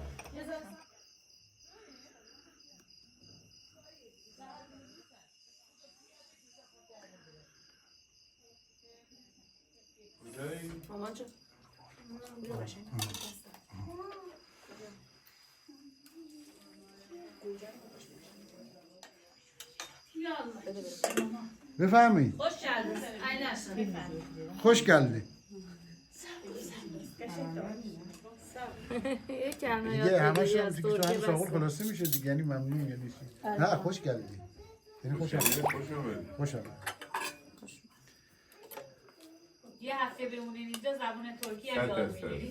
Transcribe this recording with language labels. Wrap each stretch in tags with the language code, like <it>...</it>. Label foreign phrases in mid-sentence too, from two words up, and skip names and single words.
<fa>مامان جون بیا باشه. بفرمایید.</fa> <tr>Hoş geldiniz. Aynen. Hoş geldi.</tr> <fa>یک کلمه دیگه یاد همش بگیری هم از دیگه تو ترکیه همین ساقل بس. خلاصه میشه دیگه. یعنی ممنون یعنی چی؟ نه</fa> <tr>Hoş geldi.</tr> <fa>یعنی خوش آمد. خوش آمد. خوش آمد. یه هفته بمونین اینجا زبون ترکی هم یاد میگیری.</fa>